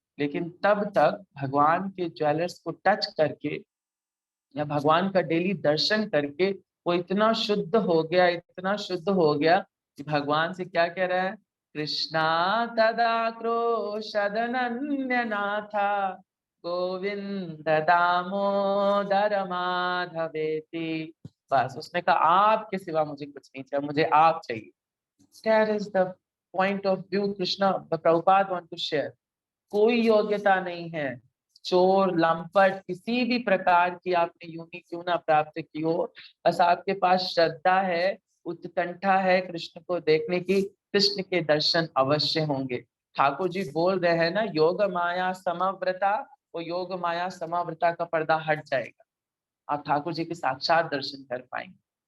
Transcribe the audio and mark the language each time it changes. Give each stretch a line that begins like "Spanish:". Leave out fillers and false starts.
Hindi: लेकिन तब तक भगवान के ज्वेलर्स को टच करके या भगवान का डेली दर्शन करके वो इतना शुद्ध हो गया, इतना शुद्ध हो गया कि भगवान से क्या कह रहा है,
Sanskrit: कृष्णा तदा क्रोशदनन्य नाथा गोविंद दामोदर माधवेति।
Hindi: बस उसने कहा आपके सिवा मुझे कुछ नहीं चाहिए, मुझे आप चाहिए।
English: That is the point of view Krishna Prabhupada want to share।
Hindi: कोई योग्यता नहीं है, चोर लंपट किसी भी प्रकार की आपने यूनि क्यों ना प्राप्त की हो, बस आपके पास श्रद्धा है, उत्कंठा है कृष्ण को देखने की, कृष्ण के दर्शन अवश्य होंगे। ठाकुर जी बोल रहे हैं ना,
Sanskrit: योग माया समाव्रता,
Hindi: वो योग माया समाव्रता का पर्दा हट जाएगा, आप ठाकुर जी के साक्षात दर्शन कर पाएंगे।